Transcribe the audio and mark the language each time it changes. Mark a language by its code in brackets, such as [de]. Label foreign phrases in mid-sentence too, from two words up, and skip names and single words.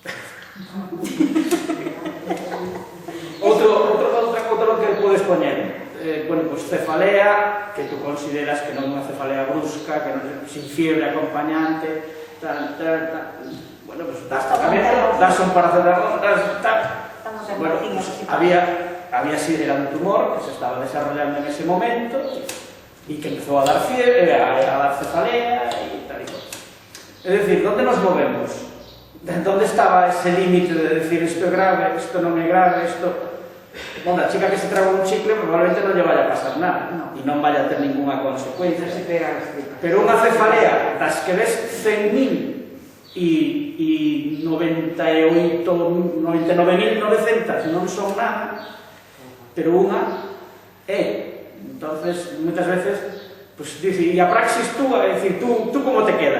[gl] Outro que podes poñer. bueno, pues cefalea, que tú consideras que non é unha cefalea brusca, que non é sin fiebre acompañante, tal, bueno, pues das un paracetamol, [es] bueno, pues había sido un tumor que se estaba desarrollando en ese momento y que empezó a dar fiebre, a dar cefalea y tal y cual. Es decir, ¿dónde nos movemos? ¿Dónde estaba ese límite de decir esto es grave, esto no es grave, esto... Bueno, la chica que se traga un chicle probablemente no le vaya a pasar nada y [gl] non vaya a ter ninguna consecuencia. Pero unha cefalea das que ves 100.000 e 99.900 non son nada, pero unha é. Entonces, moitas veces, pues dice, e a praxis túa, é dicir, tú como te quedas?